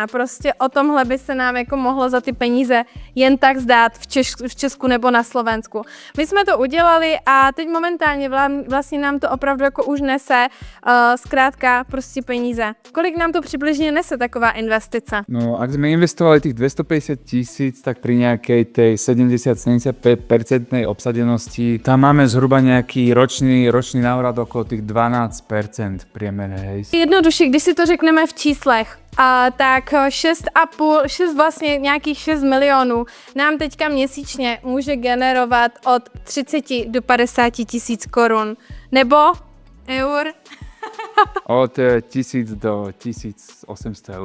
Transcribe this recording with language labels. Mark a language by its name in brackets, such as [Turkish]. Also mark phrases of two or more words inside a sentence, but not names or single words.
[Czech] Prostě o tomhle by se nám jako mohlo za ty peníze jen tak zdát v Česku nebo na Slovensku. My jsme to udělali a teď momentálně vlastně nám to opravdu jako už nese zkrátka prostě peníze. Kolik nám to přibližně nese taková investice? No, [Slovak] ak sme investovali tých 250 000, tak pri nejakej tej 70-75% obsadenosti, tam máme zhruba nejaký ročný návrat okolo tých 12% v priemere, hej. [Czech] Jednoduše, když si to řekneme v číslech, tak 6 vlastně nějakých 6 milionů nám teďka měsíčně může generovat od 30 do 50 000 korun. Nebo eur. Od 1000 do 1800 eur.